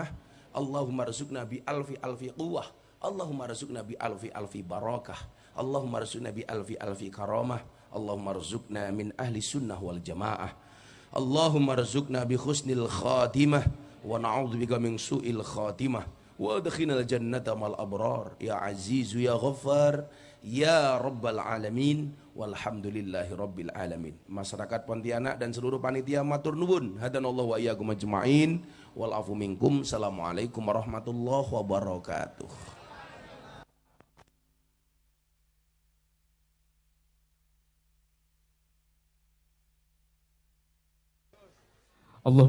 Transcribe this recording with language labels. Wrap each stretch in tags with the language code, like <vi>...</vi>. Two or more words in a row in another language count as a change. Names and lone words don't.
<ar>اللهم ارزقنا بألف ألف قوة اللهم ارزقنا بألف ألف بركة. اللهم ارزقنا بألف ألف كرامة اللهم ارزقنا من أهل السنة والجماعة. اللهم ارزقنا بحسن الخاتمة ونعوذ بك من سوء الخاتمة وأدخلنا الجنة مع الأبرار يا عزيز يا غفار يا رب العالمين والحمد لله رب العالمين.</ar> <id>Masyarakat Pontianak dan seluruh panitia</id> <jv>matur nuwun</jv> <ar>هدانا الله وإياكم أجمعين والعفو منكم. السلام عليكم ورحمة الله وبركاته. Allah</ar>